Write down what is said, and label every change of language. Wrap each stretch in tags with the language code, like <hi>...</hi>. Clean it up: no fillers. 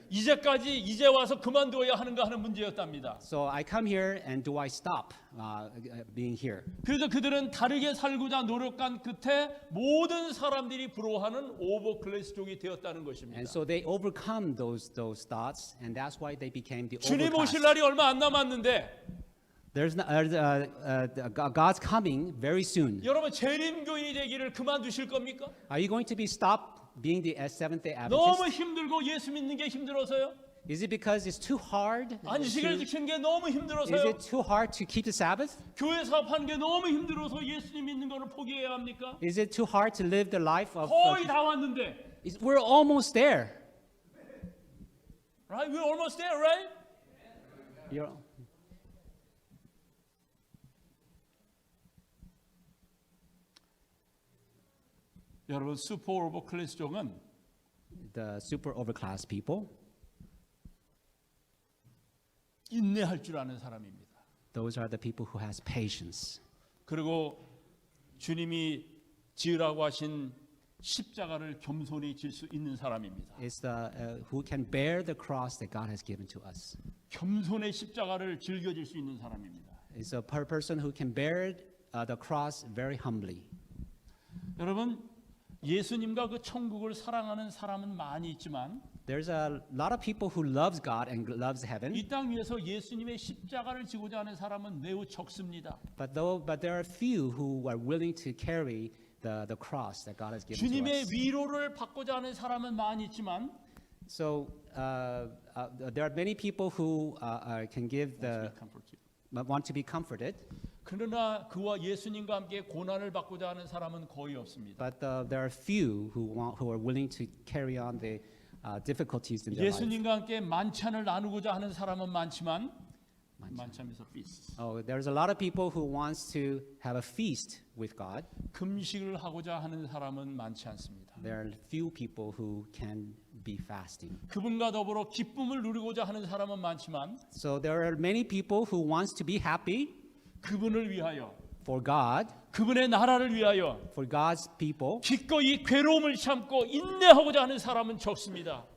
<ko>이제 와서 그만둬야 하는가 하는 문제였답니다.</ko> <en>So I come here, and do I stop being here?</en> <ko>그래서 그들은 다르게 살고자 노력한 끝에 모든 사람들이 부러워하는 오버클래스족이 되었다는 것입니다.</ko> <en>And so they overcome those thoughts, and that's why they became the</en> <ko>주님 오실</ko> <en>overclass.</en> <ko>날이 얼마 안 남았는데</ko> <en>God's coming very soon.</en> <ko>여러분 재림교인이 되기를 그만두실 겁니까?</ko> <en>Are you going to be stopped being the Seventh-day</en> <ko>너무</ko> <en>Adventist?</en> <ko>힘들고 예수 믿는 게 힘들어서요?</ko> <en>Is it because it's too hard?</en> <ko>안식일을 지키는 게 너무</ko> <en>Is</en> <ko>힘들어서요?</ko> <en>it too hard to keep the Sabbath?</en> <ko>교회 사업하는 게 너무 힘들어서 예수님 믿는 거를 포기해야 합니까?</ko> <en>Is it too hard to live the life of?</en> <ko>거의 다 왔는데,</ko> <en>We're almost there. right? We're almost there, right? You're,</en> <ko>여러분 슈퍼 오버클래스족은</ko> <en>the super overclass people.</en> <ko>인내할 줄 아는 사람입니다.</ko> <en>Those are the people who has patience.</en> <ko>그리고 주님이 지으라고 하신 십자가를 겸손히 질 수 있는 사람입니다.</ko> <en>It's the who can bear the cross that God has given to us.</en> <ko>겸손의 십자가를 즐겨질 수 있는 사람입니다.</ko> <en>It's a person who can bear the cross very humbly.</en> <ko>여러분, 예수님과 그 천국을 사랑하는 사람은 많이 있지만</ko> <en>There's a lot of people who loves God and loves heaven,</en> <ko>이 땅 위에서 예수님의 십자가를 지고자 하는 사람은 매우 적습니다.</ko> <en>but there are few who are willing to carry the cross that God has given to</en> <ko>주님의</ko> <en>us.</en> <ko>위로를 받고자 하는 사람은 많이 있지만</ko> <en>So there are many people who can give want to be comforted,</en> <ko>그러나 그와 예수님과 함께 고난을 받고자 하는 사람은 거의 없습니다.</ko> <en>but there are few who are willing to carry on the difficulties in their life.</en> <ko>예수님과 함께 만찬을 나누고자 하는 사람은 많지만 만찬에서 feast.</ko> <en>Oh, there's a lot of people who wants to have a feast with God.</en> <ko>금식을 하고자 하는 사람은 많지 않습니다.</ko> <en>There are few people who can be fasting.</en> <ko>그분과 더불어 기쁨을 누리고자 하는 사람은 많지만</ko> <en>So there are many people who wants to be happy</en> <ko>그분을 위하여</ko> <en>for God,</en> <ko>그분의 나라를 위하여</ko> <en>for God's people,</en> <ko>기꺼이 괴로움을 참고 인내하고자 하는 사람은 적습니다.</ko>